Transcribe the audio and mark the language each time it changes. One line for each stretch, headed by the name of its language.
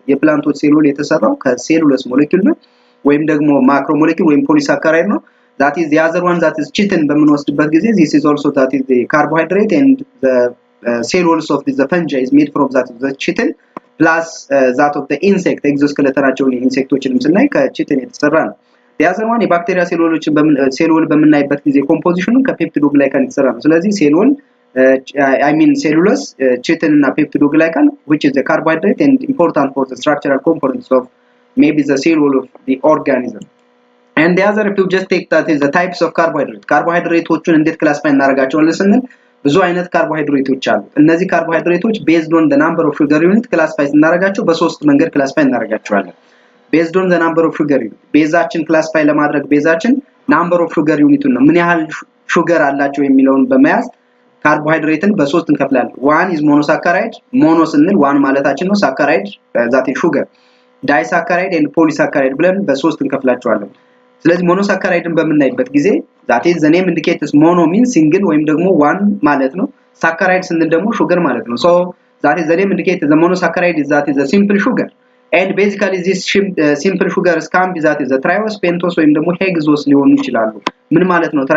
Amharic: የፕላንቶች ሴል ዎል የተሰራው ከሴሉሎስ ሞሌኪዩል ነው ወይም ደግሞ ማክሮሞሌኪዩል ወይም ፖሊሳካራይድ ነው።
English: that is the other one that is chitin
Amharic: በምንወስድበት ጊዜ
English: this is also that is the carbohydrate, and the cell walls of the fungi is made from that the chitin plus that of the insect
Amharic: exoskeletonቸውን ኢንሴክቶችንም ስናይ ከቺትን የተሰራ ነው።
English: the other one
Amharic: የባክቴሪያ ሴል ዎል በምናይበት ጊዜ ኮምፖዚሽኑ ከፔፕቲዶግላይካን የተሰራ ነው። ስለዚህ ሴል ዎል
English: I mean cellulose, chitin እና peptidoglycan which is the carbohydrate and important for the structural components of maybe the cell wall of the organism. And the other if you just take that is the types of carbohydrate.
Amharic: ካርቦሃይድሬቶችን እንዴት ክላሲፋይ እናደርጋቸዋለን ስንል ብዙ አይነት ካርቦሃይድሬቶች አሉ። እነዚህ ካርቦሃይድሬቶች
English: based on the number of sugar unit
Amharic: ክላሲፋይ እናደርጋቸው በሶስት መንገድ ክላሲፋይ እናደርጋቸዋለን። based on the number of sugar unit ቤዛችን ክላሲፋይ ለማድረግ ቤዛችን number of sugar unit ነው ምን ያህል ሹገር አላቸው የሚለውን በመያዝ ካርቦሃይድሬትን በሶስት እንከፍላለን።
English: one is monosaccharide. mono ስንል one
Amharic: ማለታችን ነው።
English: saccharide that is sugar, disaccharide and polysaccharide
Amharic: ብለን በሶስት እንከፍላቸዋለን። ስለዚህ
English: monosaccharideን በምናይበት ጊዜ that is the name indicates mono means single
Amharic: ወይም ደግሞ one ማለት ነው።
English: saccharide ስንል ደግሞ sugar ማለት ነው። So that is the name indicates the monosaccharide is that is a simple sugar, and basically this simple sugars can be that is the triose, pentose ወይም ደግሞ hexose
Amharic: ሊሆኑ ይችላሉ። ምን ማለት ነው?